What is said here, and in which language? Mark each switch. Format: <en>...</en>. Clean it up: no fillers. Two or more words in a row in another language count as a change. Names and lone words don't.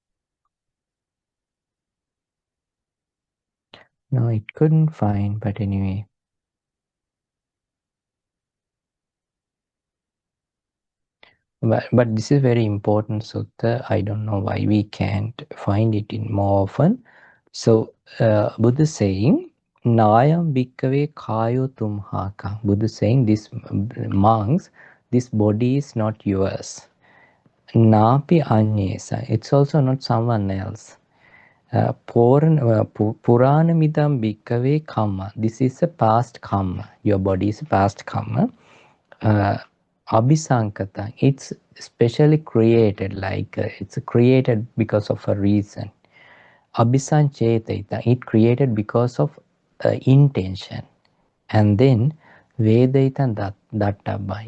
<en>No, it couldn't find, but anyway. But this is very important sutta. I don't know why we can't find it in more often. So Buddha saying,</en> <pi>Nayam bhikkhave kayo tumhaka.</pi> <en>Buddha saying, this monks, this body is not yours.</en> <pi>Napi anyesa.</pi> <en>It's also not someone else.</en> <pi>Puranamidam bhikkhave kamma.</pi> <en>This is a past karma. Your body is a past karma.</en> <pi>Abhisankata.</pi> <en>It's specially created, like it's created because of a reason.</en> <pi>Abhisanchetita.</pi> <en>It created because of intention. And then</en> <pi>Vedaita Dattaba.</pi>